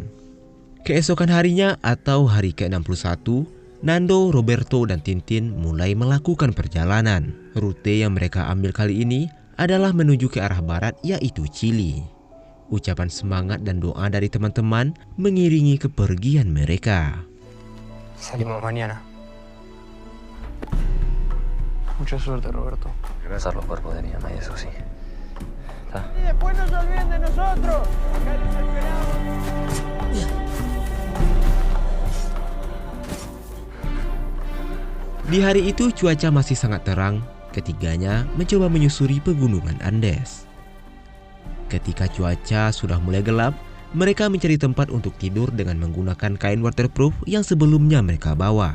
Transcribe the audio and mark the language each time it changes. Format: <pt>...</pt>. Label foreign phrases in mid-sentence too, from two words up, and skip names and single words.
<id>Keesokan harinya atau hari ke-61, Nando, Roberto, dan Tintin mulai melakukan perjalanan. Rute yang mereka ambil kali ini adalah menuju ke arah barat, yaitu Chili. Ucapan semangat dan doa dari teman-teman mengiringi kepergian mereka.</id> <es>Salimos mañana. Mucha suerte, Roberto. Gracias. Los cuerpos de mi mamá y eso sí. ¿Está? Y después no se olviden de nosotros. Acá les esperamos.</es> <id>Di hari itu cuaca masih sangat terang. Ketiganya mencoba menyusuri pegunungan Andes. Ketika cuaca sudah mulai gelap, mereka mencari tempat untuk tidur dengan menggunakan kain waterproof yang sebelumnya mereka bawa.</id>